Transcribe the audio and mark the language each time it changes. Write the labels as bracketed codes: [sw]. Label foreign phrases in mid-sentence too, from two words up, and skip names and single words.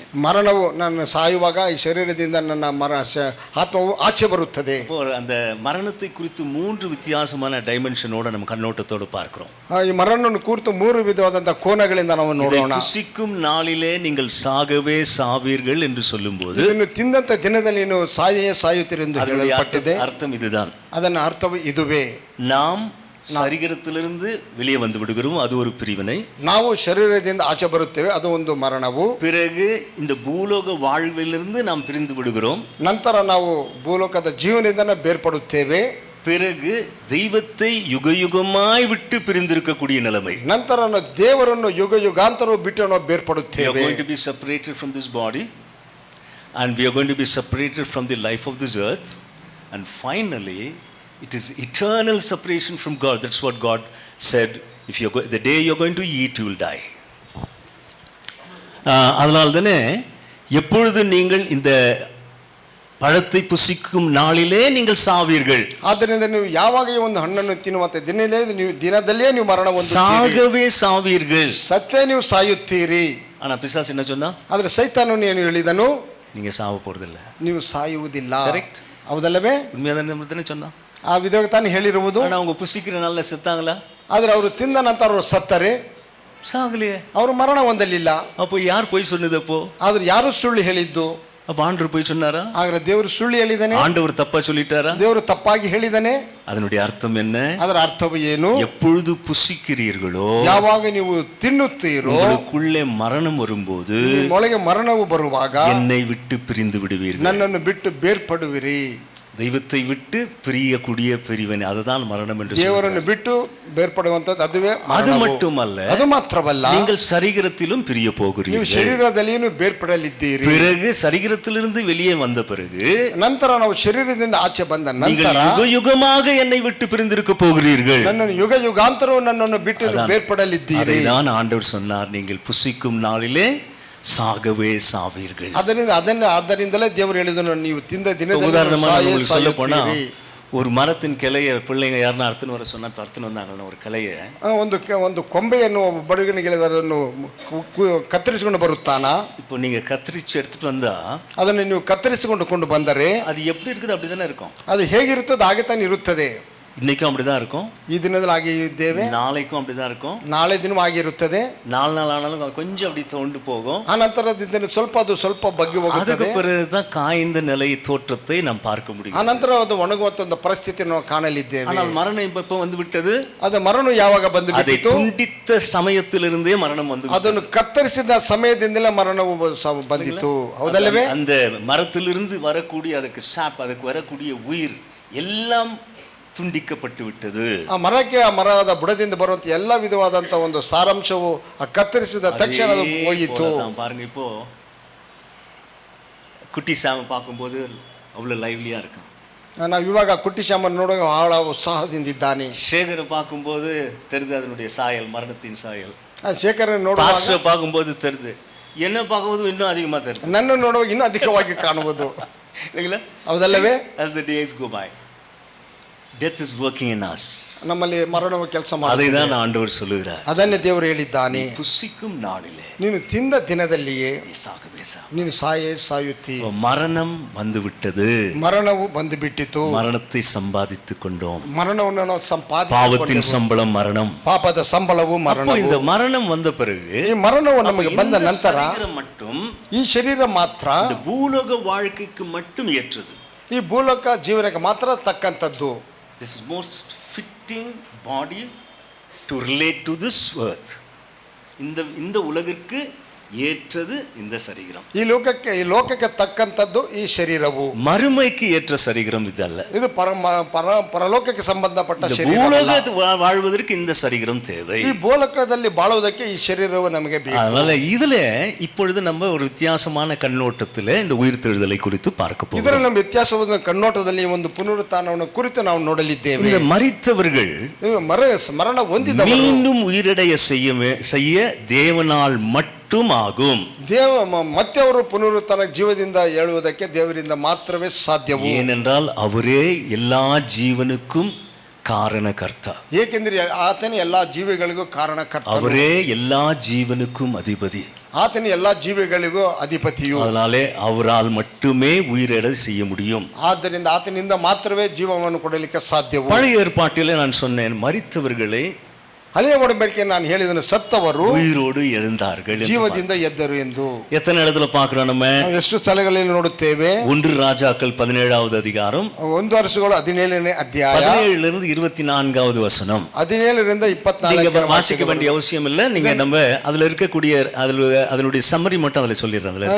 [kn] ಮರಣವು ನಾನು ಸಾಯುವಾಗ ಈ ಶರೀರದಿಂದ ನನ್ನ ಆತ್ಮವು ಆಚೆ ಬರುತ್ತದೆ. [ta] இப்போ அந்த மரணத்தை குறித்து 3 வித்தியாசமான டைமென்ஷனோட நம்ம கண்ணோட்டத்தோடு பார்க்கிறோம். [kn] ಈ ಮರಣವನ್ನು ಕುರಿತು 3 ವಿಧವಾದಂತಹ ಕೋನಗಳಿಂದ ನಾವು ನೋಡೋಣ. [ta] புசிக்கும் நாளிலே நீங்கள் சாகவே சாவீர்கள் என்று சொல்லும்போது [kn] ಇದನ್ನು ತಿಂದಂತ ದಿನದಲ್ಲಿ ನೀವು ಸಾಯುತ್ತೀರಿ ಎಂದು ಹೇಳಲ್ಪಟ್ಟಿದೆ. [ta] அர்த்தம் இதுதான். [kn] ಅದನ್ನ ಅರ್ಥವು ಇದುವೇ. [ta] நாம் சரீரத்திலிருந்து வெளியே வந்து விடுகிறோம், அது ஒரு பிரிவினை. [kn] ನಾವು ಶರೀರದಿಂದ ಆಚೆ ಬರುತ್ತೇವೆ, ಅದು ಒಂದು ಮರಣವು. [ta] பிறகு இந்த பூலோக வாழ்விலிருந்து நாம் பிரிந்து விடுகிறோம். [kn] ನಂತರ ನಾವು ಭೂಲೋಕದ ಜೀವನದಿಂದ ಬೇರ್ಪಡುತ್ತೇವೆ. [ta] பிறகு தெய்வத்தை யுகயுகமாய் விட்டு பிரிந்திருக்கக்கூடிய நிலைமை. [kn] ನಂತರ ನಾವು ದೇವರನ್ನು ಯುಗ ಯುಗಾಂತರ ಬಿಟ್ಟು ನಾವು [en] We are [kn] ಬೇರ್ಪಡುತ್ತೇವೆ. [en] going to be separated from this body and we are going to be separated from the life of this earth, and finally it is eternal separation from God. That's what God said, if you the day you are going to eat you will die. [ta] அதனால் தானே எப்பொழுது நீங்கள் இந்த பழத்தை புசிக்கும் நாளிலே நீங்கள் சாவீர்கள். [kn] ಆದ್ದರಿಂದ ನೀವು ಯಾವಾಗ ಈ ಒಂದು ಹಣ್ಣನ್ನು ತಿನ್ನುವಂತ ದಿನದಲ್ಲೇ ನೀವು ಮರಣ ಹೊಂದುತ್ತೀರಿ. [ta] சாகவே சாவீர்கள். [kn] ಸತ್ತೇ ನೀವು ಸಾಯುತ್ತೀರಿ. [ta] ஆனா பிசாசு என்ன சொன்னா? [kn] ಆದ್ರೆ ಸೈತಾನನು ಏನು ಹೇಳಿದನು? [ta] நீங்க சாவ போறதில்ல. [kn] ನೀವು ಸಾಯುವುದಿಲ್ಲ. [en] Correct. [kn] ಹೌದಲ್ಲವೇ? [ta] உண்மையாதானே சொன்னா? [kn] ಆ ವಿಧವಾಗಿ ತಾನು ಹೇಳಿರುವುದು. [ta] ஆனா அவங்க புசிக்கிற நாள்ல செத்தாங்களா? [kn] ಆದ್ರೆ ಅವರು ತಿಂದ ನಂತರ ಅವರು ಸತ್ತರೆ, [ta] சாகலையே. [kn] ಅವರು ಮರಣ ಹೊಂದಲಿಲ್ಲ. [ta] அப்போ யார் போய் சொன்னது? அப்போ [kn] ಆದ್ರೆ ಯಾರು ಸುಳ್ಳು ಹೇಳಿದ್ದು? [ta] அப்ப ஆண்டவர் போய் சொன்னாரா? [kn] ಆದ್ರೆ ದೇವರು ಸುಳ್ಳು ಹೇಳಿದಾನೆ. [ta] ஆண்டவர் தப்பா சொல்லிட்டாரா? [kn] ದೇವರು ತಪ್ಪಾಗಿ ಹೇಳಿದಾನೆ. [ta] அதனுடைய அர்த்தம் என்ன? [kn] ಅದರ ಅರ್ಥವು ಏನು? [ta] எப்பொழுது புசிக்கிறீர்களோ, [kn] ಯಾವಾಗ ನೀವು ತಿನ್ನುತ್ತೀರೋ, [ta] உங்களுக்குள்ளே மரணம் வரும்போது [kn] ಒಳಗೆ ಮರಣವು ಬರುವಾಗ [ta] என்னை விட்டு பிரிந்து விடுவீர்கள். [kn] ನನ್ನನ್ನು ಬಿಟ್ಟು ಬೇರ್ಪಡುವಿರಿ. [ta] தெய்வத்தை விட்டு பிரியக்கூடிய பிரிவினை, அதுதான் மரணம் என்று [kn] ದೇವರನ್ನು ಬಿಟ್ಟು ಬೇರ್ಪಡುವಂತದ್ದು ಅದುವೇ [ta] அது [kn] ಮರಣವು. [ta] மட்டுமல்ல, [kn] ಅದು ಮಾತ್ರವಲ್ಲ, [ta] நீங்கள் சரீரத்திலும் பிரிய [kn] ನೀವು [ta] போகிறீர்கள். [kn] ಶರೀರದಲ್ಲಿಯೂ ಬೇರ್ಪಡಲಿದ್ದೀರಿ. [ta] பிறகு சரீரத்திலிருந்து வெளியே வந்த பிறகு [kn] ನಂತರ ನಾವು ಶರೀರದಿಂದ ಆಚೆ ಬಂದ [ta] நீங்கள் [kn] ನಂತರ [ta] யுக யுகமாக என்னை விட்டு பிரிந்திருக்க போகிறீர்கள். [kn] ನನ್ನನ್ನು ಯುಗ ಯುಗಾಂತರವು ನನ್ನನ್ನು ಬಿಟ್ಟು ಬೇರ್ಪಡಲಿದ್ದೀರಿ. [ta] அதைதான் ஆண்டவர் சொன்னார், நீங்கள் புசிக்கும் நாளிலே சாகவே சாவீர்கள். [kn] ಅದರಿಂದಲೇ ದೇವರು ಹೇಳಿದನು, ನೀವು ತಿಂದ ದಿನದಲ್ಲಿ [ta] உதாரணமா [kn] ಸಾಯೇ [ta] உங்களுக்கு சொல்ல போனா, [kn] ಸಾಯುತ್ತೀರಿ. [ta] ஒரு மரத்தின் கிளைய பிள்ளைங்க யாருன்னா அறுத்துன்னு வர சொன்னா அறுத்துன்னு வந்தாங்க. ஒரு கிளைய [kn] ಒಂದು ಕೊಂಬೆಯನ್ನು ಬಡಗನಿಗೆ ಅದನ್ನು ಕತ್ತರಿಸಿಕೊಂಡು ಬರುತ್ತಾನಾ? [ta] இப்போ நீங்க ಕತ್ತರಿಸಿ எடுத்துட்டு வந்தா [kn] ಅದನ್ನು ನೀವು ಕತ್ತರಿಸಿಕೊಂಡು ಬಂದರೆ [ta] அது எப்படி இருக்குது அப்படிதானே இருக்கும். [kn] ಅದು ಹೇಗಿರುತ್ತದೆ ಹಾಗೆ ತಾನೇ ಇರುತ್ತದೆ. [ta] இன்னைக்கும் அப்படிதான் இருக்கும், [kn] ಈ ದಿನದಲ್ಲಿ ಹಾಗೆ ಇದ್ದೇವೆ, [ta] நாளைக்கும் அப்படிதான் இருக்கும், [kn] ನಾಳೆ ದಿನವೂ ಹಾಗೆ ಇರುತ್ತದೆ. [ta] நாலு நாள் ஆனாலும் அது கொஞ்சம் அப்படி தோண்டு போகும். [kn] ಆ ನಂತರದಿಂದ ಸ್ವಲ್ಪ ಬಗ್ಗಿ ಹೋಗುತ್ತದೆ. [ta] அதுக்கு பிறகுதான் காய்ந்த நிலை தோற்றத்தை நாம் பார்க்க முடியும். [kn] ಆ ನಂತರ ಅದು ಒಣಗುವಂತ ಒಂದು ಪರಿಸ್ಥಿತಿ ನಾವು ಕಾಣಲಿದ್ದೇವೆ. [ta] ஆனால் மரணம் இப்ப வந்து விட்டது. [kn] ಅದು ಮರಣ ಯಾವಾಗ ಬಂದು [ta] அதை [kn] ಬಿಟ್ಟಿತು? [ta] துண்டித்த சமயத்திலிருந்தே மரணம் வந்து [kn] ಅದನ್ನು ಕತ್ತರಿಸಿದ ಸಮಯದಿಂದಲೇ ಮರಣವು ಬಂದಿತು. ಹೌದಲ್ಲವೇ? [ta] அந்த மரத்திலிருந்து வரக்கூடிய ಅದಕ್ಕೆ சாப், ಅದಕ್ಕೆ வரக்கூடிய உயிர் எல்லாம் துண்டிக்கப்பட்டு விட்டது. [kn] ಆ ಮರಕ್ಕೆ, ಆ ಮರದ ಬುಡದಿಂದ ಬರುವಂತ ಎಲ್ಲ ವಿಧವಾದಂತ ಒಂದು ಸಾರಾಂಶವು ಆ ಕತ್ತರಿಸಿದ ತಕ್ಷಣ ಅದು ಹೋಯಿತು. [ta] பாருங்க, இப்போ குட்டி சாம பார்க்கும்போது அவ்வளவு லைவ்லியா இருக்கும். [kn] ನಾವು ಇವಾಗ ಕುಟ್ಟಿ ಶ್ಯಾಮನ್ ನೋಡುವಾಗ ಬಹಳ ಉತ್ಸಾಹದಿಂದಿದ್ದಾನೆ. [ta] சேகரை பார்க்கும்போது தெரிது அதனுடைய சாயல், மரணத்தின் சாயல். [kn] ಶೇಖರನ್ ನೋಡುವಾಗ, [ta] பாஸ்டரை பார்க்கும்போது தெரிது, என்ன பார்க்கும்போது இன்னும் அதிகமா தெரிது, [kn] ನನ್ನ ನೋಡುವಾಗ ಇನ್ನೂ ಅಧಿಕವಾಗಿ ಕಾಣುವುದು. [ta] இல்லைங்களா? [kn] ಹೌದಲ್ಲವೇ? [en] As the days go by, death is working in us. [kn] ನಮ್ಮಲ್ಲಿ ಮರಣವು ಕೆಲಸ [ta] அதை [kn] ಮಾಡುತ್ತದೆ. [ta] தான் ஆண்டவர் சொல்லுகிறார். [kn] ಅದನ್ನೇ ದೇವರು ಹೇಳಿದ್ದಾನೆ, [ta] புசிக்கும் நாளிலே [kn] ನೀನು ತಿಂದ ದಿನದಲ್ಲಿಯೇ [ta] நீ சாகவே சாக. [kn] ನೀನು ಸಾಯುತ್ತಿ. [ta] மரணம் வந்து விட்டது. [kn] ಮರಣವು ಬಂದು ಬಿಟ್ಟಿತು. [ta] மரணத்தை சம்பாதித்துக் கொண்டோம். [kn] ಮರಣವನ್ನು ನಾವು [ta] பாவத்தின் சம்பளம் மரணம். [kn] ಪಾಪದ ಸಂಬಳವು ಮರಣ. [ta] இந்த மரணம் வந்த பிறகு, [kn] ಈ ಮರಣವು ನಮಗೆ ಬಂದ ನಂತರ [ta] மட்டும் [kn] ಈ ಶರೀರ ಮಾತ್ರ [ta] இந்த பூலோக வாழ்க்கைக்கு மட்டும் ஏற்றது. [kn] ಈ ಭೂಲೋಕ ಜೀವನಕ್ಕೆ ಮಾತ್ರ ತಕ್ಕಂಥದ್ದು. [en] This is most fitting body to relate to this earth. [ta] இந்த உலகிற்கு ஏற்றது இந்த சரீரம். [kn] ಈ ಲೋಕಕ್ಕೆ ತಕ್ಕಂಥದ್ದು ಈ ಶರೀರವು. [ta] மறுமைக்கு ஏற்ற சரீரம் இது அல்ல. [kn] ಇದು ಪರಲೋಕಕ್ಕೆ ಸಂಬಂಧಪಟ್ಟ ಶರೀರ. [ta] ಭೂಲೋಕದಲ್ಲಿ வாழ்வதற்கு இந்த சரீரம் தேவை. [kn] ಈ ಭೂಲೋಕದಲ್ಲಿ ಬಾಳುವುದಕ್ಕೆ ಈ ಶರೀರವು ನಮಗೆ ಬೇಕು. [ta] அதனால இதுல இப்பொழுது நம்ம ஒரு வித்தியாசமான கண்ணோட்டத்தில் இந்த உயிர்த்தெழுதலை குறித்து பார்க்க போகிறோம். [kn] ಇದರ ನಮ್ಮ ವ್ಯತ್ಯಾಸವಾದ ಕಣ್ಣೋಟದಲ್ಲಿ ಒಂದು ಪುನರುತ್ಥಾನವನ್ನು ಕುರಿತು ನಾವು ನೋಡಲಿದ್ದೇವೆ. [ta] இந்த மரித்தவர்கள் [kn] ಮರಣ ಹೊಂದಿದವರು [ta] மீண்டும் உயிரடைய செய்ய தேவனால் மட்டும் ஆகும். [kn] ಮತ್ತೆ ಅವರು ಪುನರುತ್ಥಾನ ಜೀವದಿಂದ ಏಳುವುದಕ್ಕೆ ದೇವರಿಂದ ಮಾತ್ರವೇ ಸಾಧ್ಯವು. [ta] ஏனென்றால் அவரே எல்லா ஜீவனுக்கும் காரணகர்த்த. [kn] ಏಕೆಂದರೆ ಆತನೇ ಎಲ್ಲಾ ಜೀವಿಗಳಿಗೂ ಕಾರಣಕರ್ತ. [ta] அவரே எல்லா ஜீவனுக்கும் அதிபதி. [kn] ಆತನೇ ಎಲ್ಲಾ ಜೀವಿಗಳಿಗೂ ಅಧಿಪತಿಯು. [ta] அதனாலே அவரால் மட்டுமே உயிரெழ செய்ய முடியும். [kn] ಆದ್ದರಿಂದ ಆತನಿಂದ ಮಾತ್ರವೇ ಜೀವವನ್ನು ಕೊಡಲಿಕ್ಕೆ ಸಾಧ್ಯವು. [ta] பழைய ஏற்பாட்டிலே நான் சொன்னேன், மரித்தவர்களை [kn] ಹಳೆಯ ಒಡಂಬಡಿಕೆ ನಾನು ಹೇಳಿದನು, ಸತ್ತವರು [ta] உயிரோடு எழுந்தார்கள், [kn] ಜೀವದಿಂದ ಎದ್ದರು ಎಂದು. [ta] எத்தனை இடத்துல பார்க்கிறோம் நம்ம? [kn] ಎಷ್ಟು ಸ್ಥಳಗಳಲ್ಲಿ ನೋಡುತ್ತೇವೆ. [ta] 1 ராஜாக்கள் 17வது அதிகாரம் [kn] 1 ಅರಸುಗಳು 17ನೇ ಅಧ್ಯಾಯ [ta] 17 ರಿಂದ 24வது வசனம். [kn] 17 ರಿಂದ 24 [ta] நீங்க வாசிக்க வேண்டிய அவசியம் இல்லை. நீங்க நம்ம அதுல இருக்கக்கூடிய அதனுடைய சம்மரி மட்டும் அதுல சொல்லிடுறேன்.